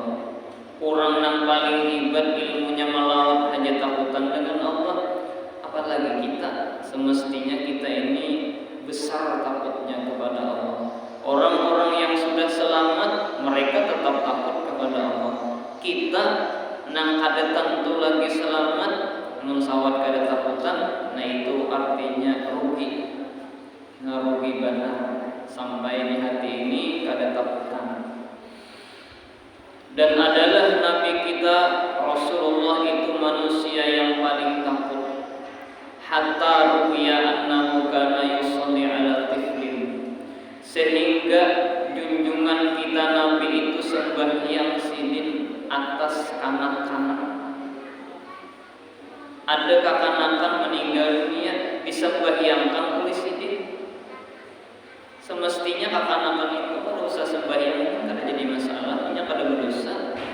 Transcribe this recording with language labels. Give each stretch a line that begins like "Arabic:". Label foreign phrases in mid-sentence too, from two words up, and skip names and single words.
Indonesian: Orang yang paling hebat ilmunya melawan hanya takutan dengan Allah, apalagi kita. Semestinya kita ini besar takutnya kepada Allah. Orang-orang yang sudah selamat, mereka tetap takut kepada Allah.
Banjar: Kita nang kada tentu lagi selamat, nun sawat kada takutan, nah itu artinya rugi.
Indonesian: Rugi benar.
Banjar: Sampai di hati ini kada takutan.
Indonesian: Dan adalah Nabi kita Rasulullah itu manusia yang paling takut.
Arabic: حتى روي أنه كان يصلي على طفل,
Indonesian: sehingga junjungan kita Nabi itu sembahyang sidin atas kanak-kanak. Ada kekanak-kanak meninggal dunia disembahyangkan oleh sidin. Semestinya kekanak-kanak itu kalau usah sembahyang kada jadi masalah, hanya kada berdosa.